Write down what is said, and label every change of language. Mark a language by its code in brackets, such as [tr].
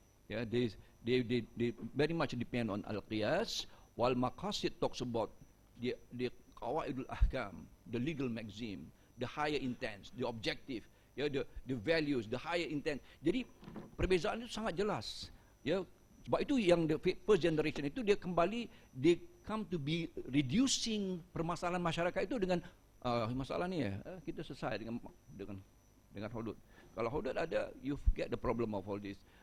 [en] Yeah, they very much depend on al-qiyas, while Maqasid talks about the qawaidul ahkam, the legal maxim, the higher intent, the objective, ya, the values, the higher intent. [ms] Jadi perbezaan itu sangat jelas. Ya, sebab itu yang [en] the first generation [ms] itu dia kembali, [en] they come to be reducing [ms] permasalahan masyarakat itu dengan masalah ni kita selesai dengan hudud. Kalau hudud ada, [en] you get the problem of all this.